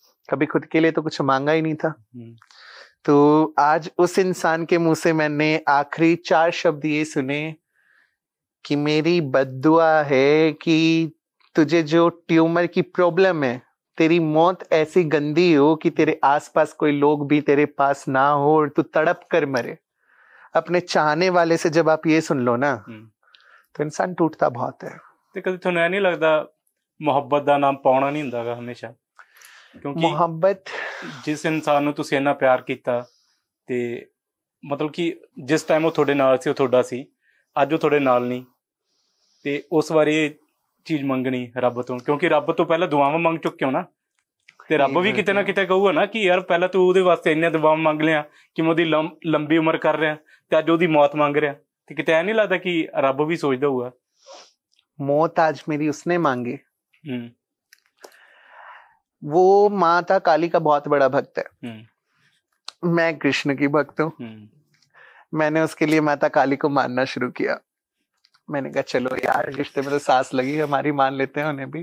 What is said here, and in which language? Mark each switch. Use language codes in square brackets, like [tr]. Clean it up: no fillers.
[hi] कभी खुद के लिए तो कुछ मांगा ही नहीं था। तो आज उस इंसान के मुंह से मैंने आखिरी 4 शब्द ये सुने कि मेरी बद्दुआ है कि तुझे जो ट्यूमर की प्रॉब्लम है, तेरी मौत ऐसी गंदी हो कि तेरे आसपास कोई लोग भी तेरे पास ना हो और तू तड़प कर मरे। अपने चाहने वाले से जब आप ये सुन लो ना, तो इंसान टूटता बहुत है। [pa] ਤੇ ਕਦੇ ਤੁਹਾਨੂੰ ਇਹ ਨਹੀਂ ਲੱਗਦਾ ਮੁਹੱਬਤ ਦਾ ਨਾਮ ਪਾਉਣਾ ਨਹੀਂ ਹੁੰਦਾਗਾ ਹਮੇਸ਼ਾ? ਕਿਉਂਕਿ ਮੁਹੱਬਤ, ਜਿਸ ਇਨਸਾਨ ਨੂੰ ਤੁਸੀਂ ਇੰਨਾ ਪਿਆਰ ਕੀਤਾ ਤੇ ਮਤਲਬ ਕਿ ਜਿਸ ਟਾਈਮ ਉਹ ਤੁਹਾਡੇ ਨਾਲ ਸੀ ਉਹ ਤੁਹਾਡਾ ਸੀ, ਅੱਜ ਉਹ ਤੁਹਾਡੇ ਨਾਲ ਨਹੀਂ, ਤੇ ਉਸ ਵਾਰੀ ਇਹ ਚੀਜ਼ ਮੰਗਣੀ ਰੱਬ ਤੋਂ, ਕਿਉਂਕਿ ਰੱਬ ਤੋਂ ਪਹਿਲਾਂ ਦੁਆਵਾਂ ਮੰਗ ਚੁੱਕੇ ਹੋ ਨਾ, ਤੇ ਰੱਬ ਵੀ ਕਿਤੇ ਨਾ ਕਿਤੇ ਕਹੂਗਾ ਨਾ ਕਿ ਯਾਰ ਪਹਿਲਾਂ ਤੂੰ ਉਹਦੇ ਵਾਸਤੇ ਇੰਨੀਆਂ ਦੁਆਵਾਂ ਮੰਗ ਲਿਆ ਕਿ ਮੈਂ ਉਹਦੀ ਲੰਬੀ ਉਮਰ ਕਰ ਰਿਹਾ ਤੇ ਅੱਜ ਉਹਦੀ ਮੌਤ ਮੰਗ ਰਿਹਾ, ਤੇ ਕਿਤੇ ਇਹ ਨਹੀਂ ਲੱਗਦਾ ਕਿ ਰੱਬ ਵੀ ਸੋਚਦਾ ਹੋਊਗਾ [hi] मौत आज मेरी उसने मांगी। वो माता काली का बहुत बड़ा भक्त है, मैं कृष्ण की भक्त हूँ। मैंने उसके लिए माता काली को मानना शुरू किया। मैंने कहा चलो यार, रिश्ते में तो सास लगी, हमारी मान लेते हैं उन्हें भी।